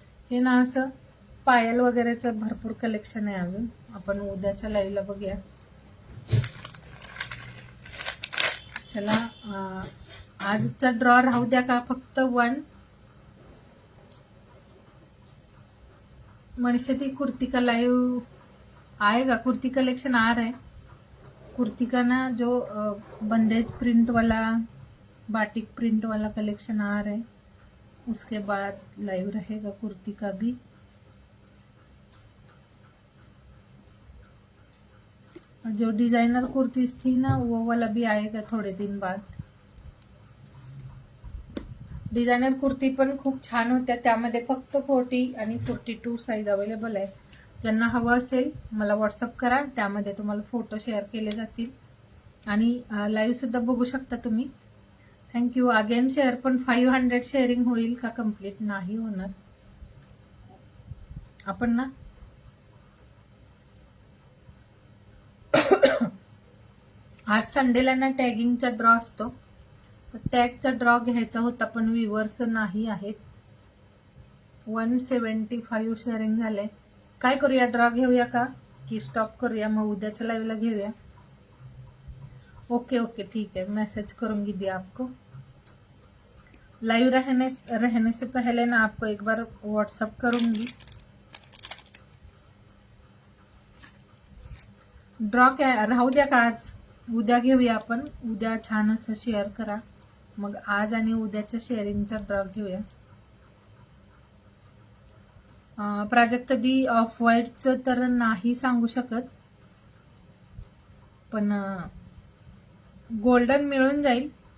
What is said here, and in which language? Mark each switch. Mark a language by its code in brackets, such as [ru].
[mr] हे ना असं पायल वगैरेचं भरपूर कलेक्शन आहे अजून, आपण उद्याच्या लाईव्हला बघूया. चला आजचा ड्रॉ राहू द्या का. [hi] फक्त 1 मनीषा दी कुर्ती का लाइव आएगा, कुर्ती कलेक्शन आ रहा है. कुर्ती का ना जो बंदेज प्रिंट वाला, बाटिक प्रिंट वाला कलेक्शन आ रहा है, उसके बाद लाइव रहेगा कुर्ती का भी. जो डिजाइनर कुर्तीज थी ना वो वाला भी आएगा थोड़े दिन बाद. [mr] डिझायनर कुर्ती पण खूप छान होत्या, त्यामध्ये फक्त 40 आणि 42 साईज अवेलेबल आहे. ज्यांना हवं असेल मला व्हॉट्सअप करा, त्यामध्ये तुम्हाला फोटो शेअर केले जातील आणि लाईव्ह सुद्धा बघू शकता तुम्ही. थँक्यू. अगेन शेअर, पण 500 शेअरिंग होईल का कंप्लीट. नाही होणार. आपण ना आज संडेला ना टॅगिंगचा ड्रॉ असतो, टॅगचा ड्रॉ घ्यायचा होता पण व्ह्यूअर्स नाही आहेत. 175 शेअरिंग झाले. काय करूया, ड्रॉ घेऊया का की स्टॉप करूया, मग उद्याच्या लाईव्हला घेऊया. [hi] ओके ओके ठीक है, मैसेज करूंगी दिया आपको. लाइव रहने से पहले ना आपको एक बार व्हाट्सअप करूंगी. [mr] ड्रॉ काय राहू द्या का, आज उद्या घेऊया आपण. उद्या छान असं शेअर करा, मग आज आणि उद्याच्या शेअरिंगचा ड्रॉ घेऊया. प्राजक्त दी ऑफ व्हाईटचं तर नाही सांगू शकत, पण गोल्डन मिळून जाईल.